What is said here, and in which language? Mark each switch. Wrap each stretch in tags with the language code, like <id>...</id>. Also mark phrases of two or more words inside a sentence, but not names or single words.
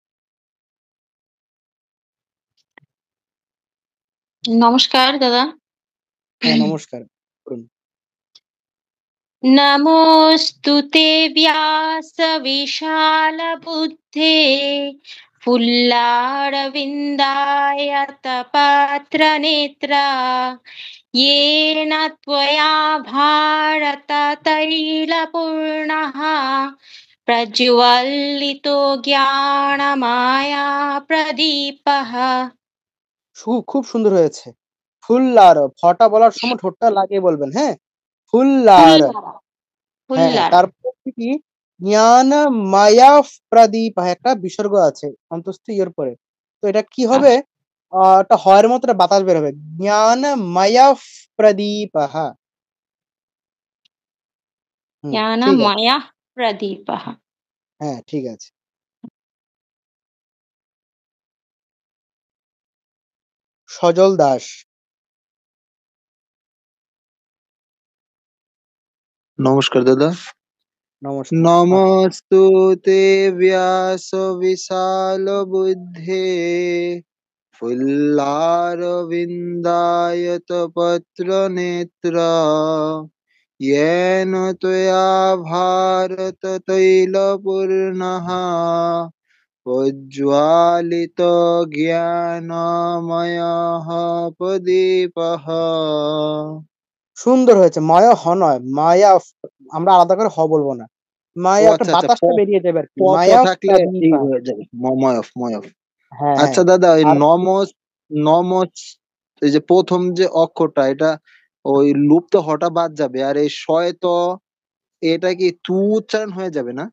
<bn>নমস্কার দাদা। হ্যাঁ, নমস্কার। করুন।</bn> <sa>নমোস্তুতে ব্যাস বিশাল বুদ্ধে ফুল্লারবিন্দায়তপত্র নেত্রা येन त्वया भारततैलपूर्णः प्रज्वलितो ज्ञानमाया प्रदीपः।</sa> <bn>খুব সুন্দর হয়েছে। ফুল্লার, ফটা বলার সময় ঠোঁটটা লাগিয়ে বলবেন, হ্যাঁ? ফুল্লার। ফুল্লারা হ্যাঁ, ফুল্লারা তারপর হচ্ছে কি</bn> <sa>জ্ঞানমায়া প্রদীপ</sa> <bn>একটা বিসর্গ আছে অন্তস্থ ইয়ের পরে। তো এটা কি হবে? আচ্ছা, একটা হয়ের মতো একটা বাতাস বের হবে।</bn> <sa>জ্ঞানমায়া প্রদীপঃ।</sa> <bn>ঠিক আছে।</bn> <sa>ज्ञानमयः प्रदीपः।</sa> <bn>হ্যাঁ, ঠিক আছে। সজল দাস। নমস্কার দাদা। নমস্কার। পাঠ।</bn> <sa>নমস্তুতে ব্যাস বিশাল বুদ্ধে ফুল্লারবিন্দায়তপত্র নেত্র येन त्वया भारततैलपूर्णः प्रज्वालितो ज्ञानमयः प्रदीपः।</sa> <bn>সুন্দর হয়েছে। মায়া হ নয়, মায়া আমরা আলাদা করে বলবো না। ও মায়া একটা আচ্ছা আচ্ছা, বাতাসটা বেরিয়ে যাবে আরকি। প মায়া থাকলে এই প্রদীপা। হয়ে যাবে ময়ফ ময়ফ। হ্যাঁ, হ্যাঁ। আচ্ছা দাদা, ওই আর নমস নমস এই যে প্রথম যে অক্ষরটা, এটা ওই লুপ্ত হটা বাদ যাবে, আর এই শয় তো এটা কি তু উচ্চারণ হয়ে যাবে না?</bn>